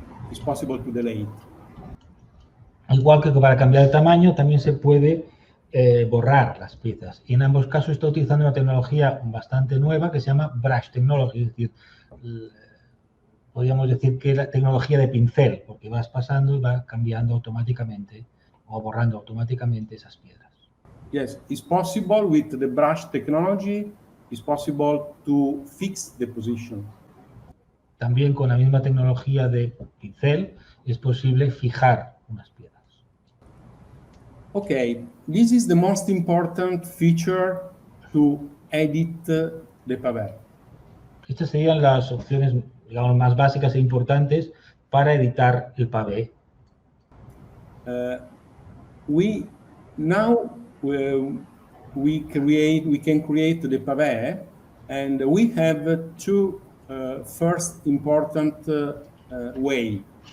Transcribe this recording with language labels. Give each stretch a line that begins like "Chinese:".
English: It's possible to delete.
Spanish: Igual que para cambiar de tamaño, también se puede borrar las piezas. Y en ambos casos está utilizando una tecnología bastante nueva que se llama Brush Technology, es decir, podríamos decir que la tecnología de pincel, porque vas pasando y va cambiando automáticamente o borrando automáticamente esas piedras.
English: Yes, it's possible with the brush technology. It's possible to fix the position.
Spanish: También con la misma tecnología de pincel es posible fijar unas piedras.
English: Okay, this is the most important feature to edit the pavé.
Spanish: Estas serían las opciones, digamos, más básicas e importantes para editar el pavé.
English: We can create the pavé, and we have two first important way.